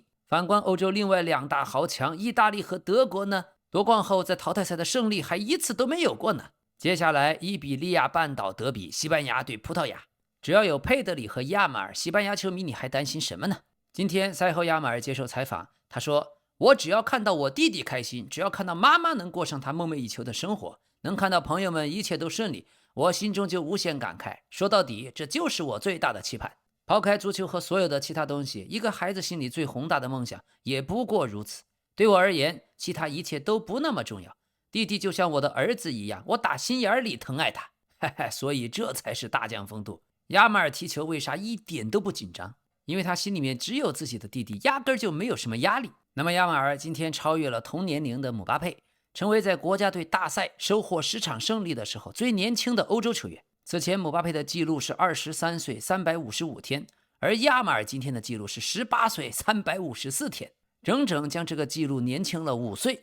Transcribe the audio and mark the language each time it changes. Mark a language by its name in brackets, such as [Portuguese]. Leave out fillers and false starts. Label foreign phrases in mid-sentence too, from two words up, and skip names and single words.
[Chinese] 反觀歐洲另外2大豪強意大利和德國呢，奪冠後在淘汰賽的勝利還一次都沒有過呢。接下來伊比利亞半島德比，西班牙對葡萄牙，只要有佩德里和亞馬爾，西班牙球迷你還擔心什麼呢？今天賽後亞馬爾接受採訪，他說，我只要看到我弟弟開心，只要看到媽媽能過上她夢寐以求的生活，能看到朋友們一切都順利，我心中就無限感慨。說到底，這就是我最大的期盼。拋開足球和所有的其他東西，一個孩子心裡最宏大的夢想也不過如此。對我而言，其他一切都不那麼重要。弟弟就像我的兒子一樣，我打心眼裡疼愛他。所以這才是大將風度。亞馬爾踢球為啥一點都不緊張？因為他心裡面只有自己的弟弟，壓根就沒有什麼壓力。那麼亞馬爾今天超越了同年齡的姆巴佩，成為在國家隊大賽收穫10場勝利的時候最年輕的歐洲球員。此前姆巴佩的記錄是23歲355天，而亞馬爾今天的記錄是18歲354天，整整將這個記錄年輕了5歲。